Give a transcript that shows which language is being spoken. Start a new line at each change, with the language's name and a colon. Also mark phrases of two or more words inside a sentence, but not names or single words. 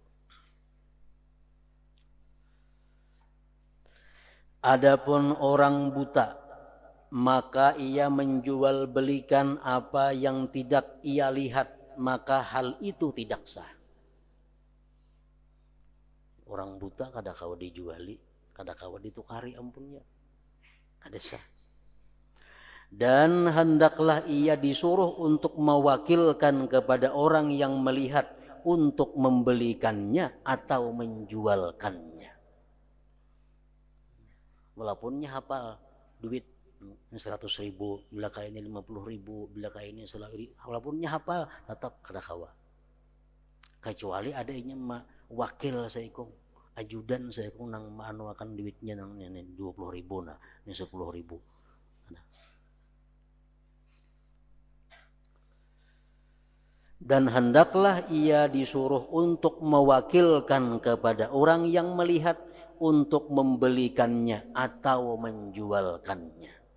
Indonesian: Adapun orang buta, maka ia menjual belikan apa yang tidak ia lihat, maka hal itu tidak sah.
Banjar: Orang buta kada kawa dijuali, kada kawa ditukari ampunnya, kada sah.
Indonesian: Dan hendaklah ia disuruh untuk mewakilkan kepada orang yang melihat untuk membelikannya atau menjualkannya.
Banjar: Walaupun hafal duit 100.000, bila kaya ini 50.000, bila kaya ini 100.000, walaupun hafal tetap kada kawa. Kecuali adanya wakil saikong, ajudan saikong nang maanu akan duitnya nang 20.000 nah, ini 10.000.
Indonesian: Dan hendaklah ia disuruh untuk mewakilkan kepada orang yang melihat untuk membelikannya atau menjualkannya.